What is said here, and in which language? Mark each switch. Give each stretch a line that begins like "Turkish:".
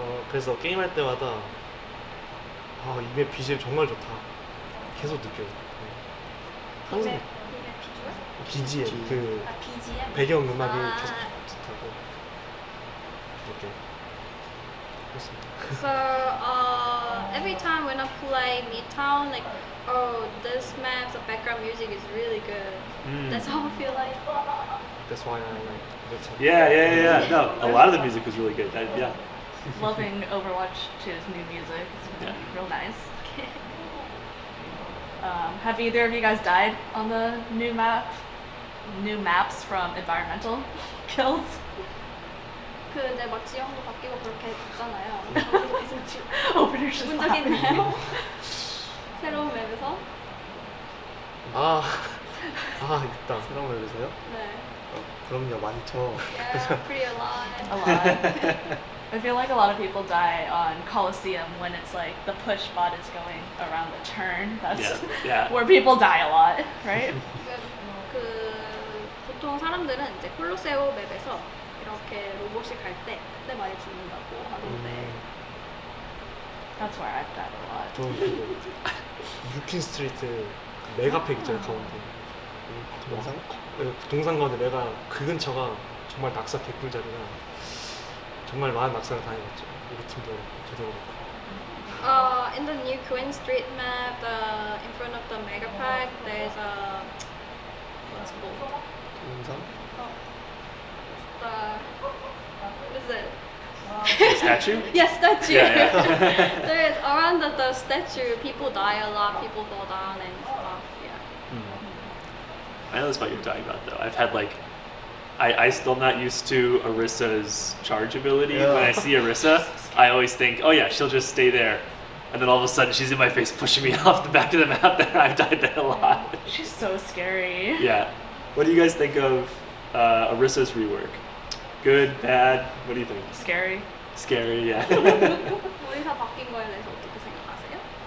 Korean: 그래서 게임할 때마다 이 맵 BGM 정말 좋다. 계속 느껴요. 항상 BGM 그 BGM? 배경 음악이 계속 비슷하고 이렇게 그렇습니다.
English: So every time when I play Midtown, like, this map, the background music is really good. That's how I feel like. That's why I like Midtown. Yeah. No, a lot of the music was really good. Yeah. Loving Overwatch 2's new music. It's real nice. Have either of you guys died on the new map? new maps from environmental kills.
Korean: 그 이제 막 지형도 바뀌고 그렇게 됐잖아요.
English: Openers just
Korean: 본 적 있나요? 새로운 맵에서? 아, 있다. 새로운 맵에서요? 네. 그럼요, 많죠.
English: Yeah, pretty alive. A lot. I feel like a lot of people die on Coliseum when it's like the push bot is going around the turn. That's Yeah. where people die a lot, right?
Korean: 그 보통 사람들은 이제 콜로세오 맵에서 이렇게 로봇이 갈 때 그때 많이 죽는다고 하던데.
English: That's where I've died a lot.
Korean: 저 유킨 스트리트 그 메가팩 있잖아요, 가운데. 동상? 동상 가운데 메가 그 근처가 정말 낙사 개꿀자리라 정말 많은 낙사를 당해봤죠. 우리 팀도 그렇고 저도 그렇고.
English: In the new Queen Street map, in front of the Mega Park, there's a what's it called?
Korean: 동상?
English: What is it? The statue? Yes, statue. Yeah. There's around the statue, people die a lot, people fall down and stuff. Yeah. I know this about you're talking about though. I've had like, I still not used to Arissa's charge ability. Yeah. When I see Arissa, I always think, oh yeah, she'll just stay there. And then all of a sudden she's in my face pushing me off the back of the map there. I've died there a lot. She's so scary. Yeah. What do you guys think of Arissa's rework? Good, bad? What do you think? Scary. Scary, yeah.
Korean: 오리사 바뀐 거에 대해서 어떻게 생각하세요?